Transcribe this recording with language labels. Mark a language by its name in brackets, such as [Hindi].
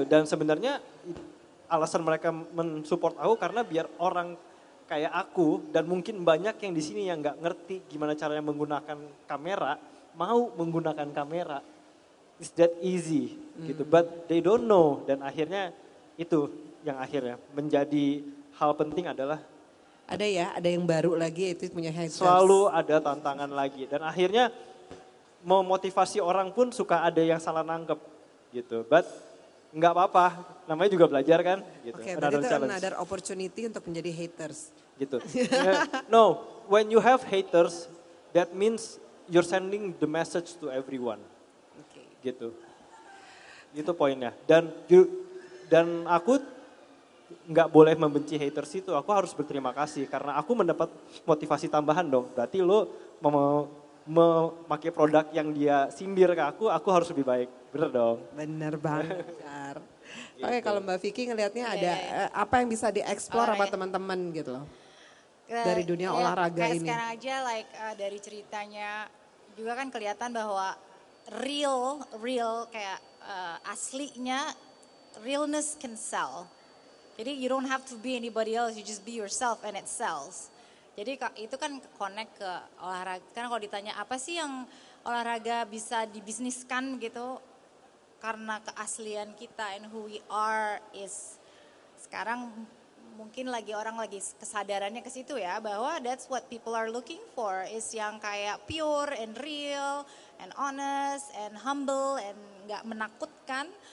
[Indonesian] Gitu. Dan sebenarnya alasan mereka mensupport aku karena biar orang kayak aku dan mungkin banyak yang di sini yang nggak ngerti gimana caranya menggunakan kamera, mau menggunakan kamera. [English] It's that easy gitu, but they don't know. [Indonesian] Dan akhirnya itu yang akhirnya menjadi hal penting adalah ada yang baru lagi itu punya haters. Selalu ada tantangan lagi dan akhirnya memotivasi orang pun suka ada yang salah nangkep gitu. But nggak apa-apa, namanya juga belajar kan. Gitu. Oke, berarti itu another opportunity untuk menjadi haters. Gitu. [English] No, when you have haters, that means you're sending the message to everyone. [Indonesian] Gitu. Itu poinnya. Dan aku nggak boleh membenci haters itu, aku harus berterima kasih karena aku mendapat motivasi tambahan dong. Berarti lo memakai produk yang dia sindir ke aku harus lebih baik. Bener dong? Bener banget. Gitu. Oke, kalau Mbak Vicky ngelihatnya ada apa yang bisa dieksplor sama teman-teman gitu loh. Dari dunia olahraga kayak ini. Sekarang aja dari ceritanya juga kan kelihatan bahwa [English] real kayak aslinya, realness can sell. Jadi you don't have to be anybody else, you just be yourself and it sells. [Indonesian] Jadi itu kan connect ke olahraga. Karena kalau ditanya apa sih yang olahraga bisa dibisniskan gitu, karena keaslian kita and who we are is sekarang mungkin orang lagi kesadarannya ke situ ya, bahwa that's what people are looking for, is yang kayak pure and real and honest and humble and nggak menakutkan.